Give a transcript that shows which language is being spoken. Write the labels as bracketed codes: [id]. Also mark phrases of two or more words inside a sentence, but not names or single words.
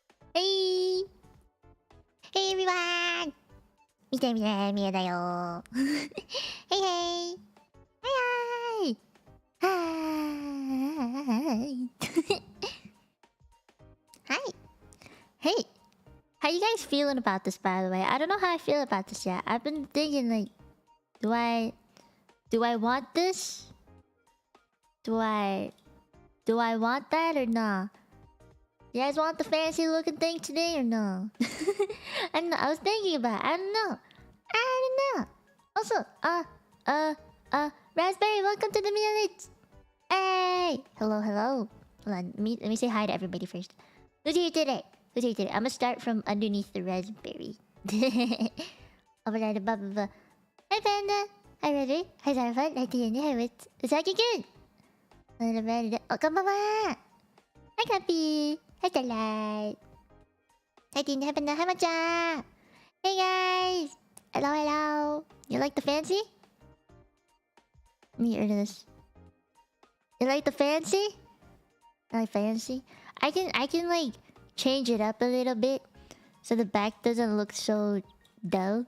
[en] Hey! Hey everyone! [ja] 見て見て見えだよ [en] Hey hey! Hi hi! Hi! Hi! Hey! How you guys feeling about this, by the way? I don't know how I feel about this yet. I've been thinking like, do I want this? Do I want that or not? You guys want the fancy looking thing today or no? I don't know. I was thinking about it. I don't know. Also, Raspberry, welcome to the MieKlips. Hey! Hello. Hold on. Let me say hi to everybody first. Who's here today? I'm gonna start from underneath the Raspberry. Over there, blah, blah, blah. Hi, Panda. Hi, Raspberry. Hi, Zarfun. Hi, Tiana. Hi, Wit. Is that good? Oh, konbanwa! Hi, Cappy. Hi, Starlight. Hi, Tina. Hi, Panda. Hi, Matcha. Hey, guys. Hello. You like the fancy? Let me get rid of this. You like the fancy? I like fancy. I can like change it up a little bit so the back doesn't look so dull.